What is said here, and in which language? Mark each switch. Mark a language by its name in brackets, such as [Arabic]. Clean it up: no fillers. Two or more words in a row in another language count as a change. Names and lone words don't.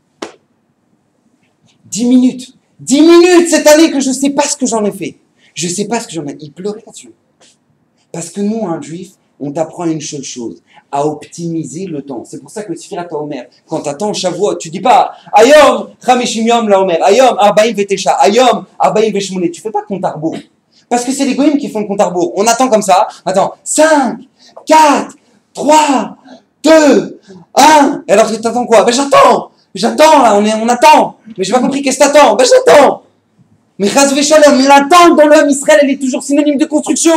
[French] 10 minutes. 10 minutes cette année que je ne sais pas ce que j'en ai fait. Je ne sais pas ce que j'en ai. Il pleurait là-dessus. Parce que nous, un juif, on t'apprend une seule chose, à optimiser le temps. C'est pour ça que le [Hebrew] ספירת העומר, [French] quand tu attends Shavuot, tu dis pas [Hebrew] היום, חמישים יום לעומר, היום, ארבעים ותשעה, היום, ארבעים ושמונה. [French] Tu fais pas compte à rebours. Parce que c'est les goïms qui font le compte à rebours. On attend comme ça. Attends, 5, 4, 3, 2, 1. Et alors tu t'attends quoi? Ben j'attends là, on attend. Mais j'ai pas compris qu'est-ce que t'attends. Ben j'attends. Mais [Hebrew] חס ושלום, [French] l'attente dans l'homme Israël, elle est toujours synonyme de construction.